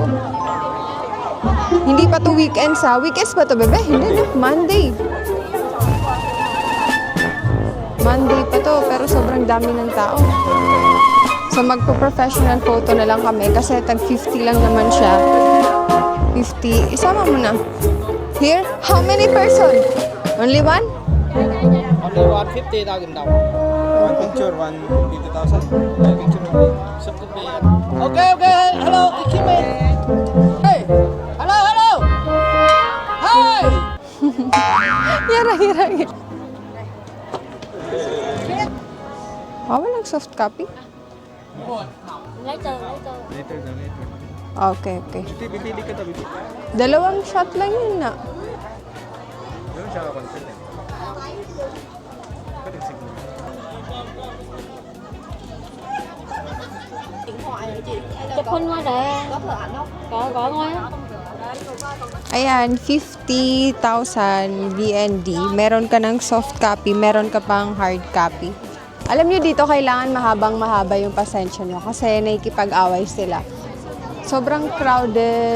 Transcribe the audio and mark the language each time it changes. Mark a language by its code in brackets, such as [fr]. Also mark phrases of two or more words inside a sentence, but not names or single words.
[tl] Hindi pa to weekends ha. Weekends ba to, bebe? Hindi na. Monday. Monday pa to, pero sobrang dami ng tao. So magpo- [en] professional photo [tl] na lang kami kasi tag 50 lang naman siya. 50. Isama mo na. [en] Here, how many person? Only one? Only 150,000 daw. One picture, 150,000. One picture only. Okay, okay. Hello, Kikime. Hey. Hello, hello. Hi. [tl] Yara. Walang [en] soft copy? Later. Okay. [tl] Pipili ka tabi. Dalawang shot lang yun na. Doon siya ka-concert eh. [vi] Chụp hình qua nè. Gọi ngồi á. [tl] Ayan, 50,000 VND. Meron ka ng [en] soft copy, [tl] meron ka pang [en] hard copy. [tl] Alam nyo dito, kailangan mahabang-mahaba yung pasensya nyo kasi nakikipag-away sila. Sobrang crowded.